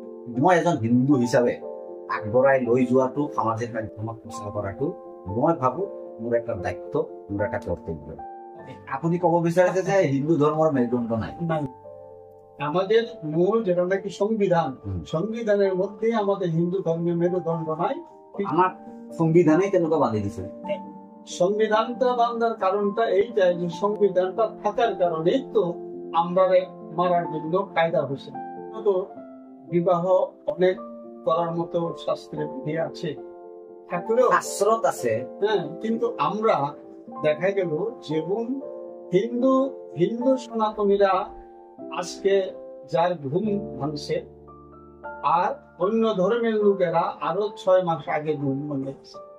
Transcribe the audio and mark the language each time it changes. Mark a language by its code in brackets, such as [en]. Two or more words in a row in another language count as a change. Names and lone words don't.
[as] মই এজন হিন্দু হিচাপে আগবঢ়াই লৈ যোৱাটো সামাজিক মাধ্যমত প্ৰচাৰ কৰাটো মই ভাবো মোৰ এটা দায়িত্ব, মোৰ এটা কৰ্তব্য। আপনি কব বিচাৰিছে যে হিন্দু ধৰ্মৰ মেৰুদণ্ড নাই? [bn] আমাদের মূল যেটা নাকি সংবিধান, সংবিধানের মধ্যে আমাদের হিন্দু ধর্মের মেরুদণ্ড নাই। [as] আমার সংবিধানে তেনেকুৱা বান্ধি দিছে। [bn] সংবিধানটা বান্ধার কারণটা এইটাই যে সংবিধানটা থাকার কারণেই তো আমরা মারার জন্য কায়দা হয়েছে। তো বিবাহ অনেক করার মতো শাস্ত্রে বিধি আছে, থাকলেও [as] শাস্ত্রত আছে, [bn] হ্যাঁ, কিন্তু আমরা দেখা গেল যেমন হিন্দু হিন্দু সনাতনীরা আজকে যার ঘুম ভাঙছে, আর অন্য ধর্মের লোকেরা আরো 6 মাস আগে ঘুম ভাঙছে।